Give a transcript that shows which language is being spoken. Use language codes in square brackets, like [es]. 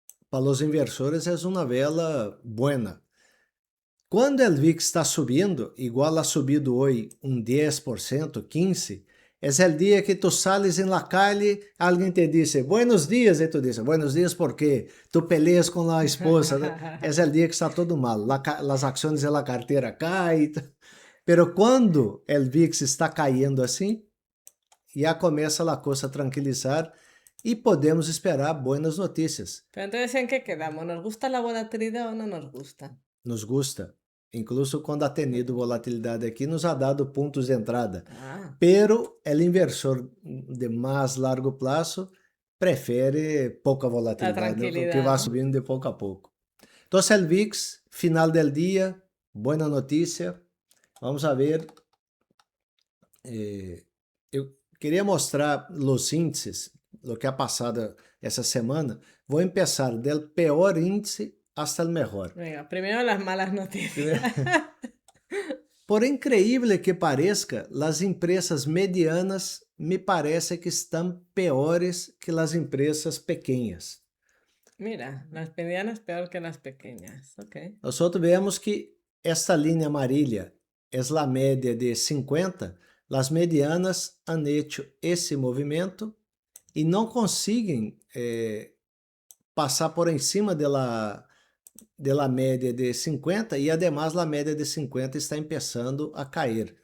[pt] para os inversores é uma vela buena. Quando o VIX está subindo, igual ha subido hoje 10%, 15%, é o dia que [es] tu sales [pt] em la calle, alguém te diz, buenos dias, e tu diz, buenos dias porque [es] tu peleas [pt] com a esposa. É o dia que está todo mal, as ações da carteira caem. Pero quando o VIX está caindo assim, já começa a coisa a tranquilizar e podemos esperar boas notícias. [es] Pero entonces, ¿en qué quedamos? ¿Nos gusta la volatilidad o no nos gusta? Nos gusta. [pt] Incluso quando ha tenido volatilidade aqui, nos ha dado pontos de entrada. Ah, Pero el inversor de mais largo prazo prefere pouca [es] la [pt] volatilidade, né? Que [es] tranquilidad, [pt] vá [es] ¿no? [pt] subindo de pouco a pouco. Então, [es] el VIX, final del dia, [pt] boa notícia. Vamos a ver. Eu queria mostrar os índices, o que ha passado essa semana. Vou começar del pior índice [es] hasta el mejor. Venga, primero las malas noticias. [pt] Por increíble que pareça, as empresas medianas me parece que estão piores que as empresas pequenas. [es] Mira, las medianas peor que las pequeñas. Ok. [pt] Nós vemos que esta linha amarilla é a média de 50, as medianas [es] han hecho [pt] esse movimento e não conseguem passar por cima de la média de 50 e además a média de 50 está começando a cair.